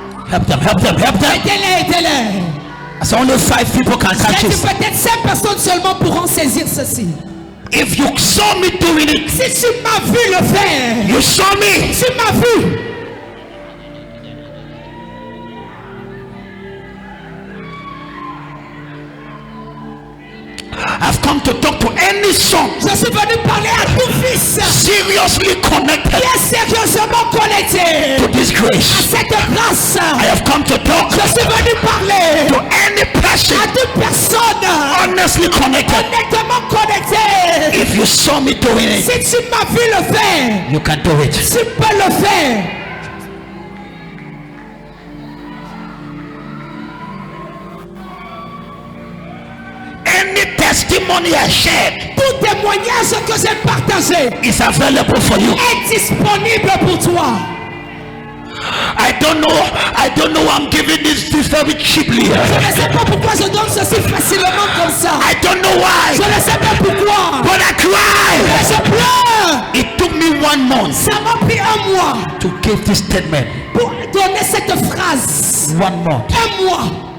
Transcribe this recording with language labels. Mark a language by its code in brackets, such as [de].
[en] Help them, help them, help them. [fr] Aidez-les, aidez-les. [en] As only 5 people can catch [fr] J'ai dit, [en] it. [fr] peut-être 5 personnes seulement pourront saisir ceci. [en] If you saw me doing it, [fr] Si tu m'as vu le faire, [en] you saw me. [fr] tu m'as vu. [en] I've come to talk to any son [fr] Je suis venu parler à tout fils [en] seriously connected [fr] qui est sérieusement connecté [en] to this [fr] à [en] grace. [fr] cette grâce. [en] I have come to talk [fr] Je suis venu parler [en] to any person [fr] à toute personne [en] honestly connected. [fr] honnêtement connectée. [en] If you saw me doing it, [fr] Si tu m'as vu le faire, [en] you can do it. [fr] tu peux le faire. [en] Any testimony I shared [fr] Tout témoignage que j'ai partagé [en] is available for you. [fr] est disponible pour toi. [en] I don't know why I'm giving this very cheaply. [fr] Je ne sais pas pourquoi je donne ceci facilement comme ça. [en] I don't know why, [fr] Je ne sais pas pourquoi. [en] but I [fr] Mais [en] cried. [fr] je pleure. [en] It took me 1 month [fr] Ça m'a pris un mois [en] to give this statement. [fr] pour donner cette phrase. [en] 1 month [fr] Un mois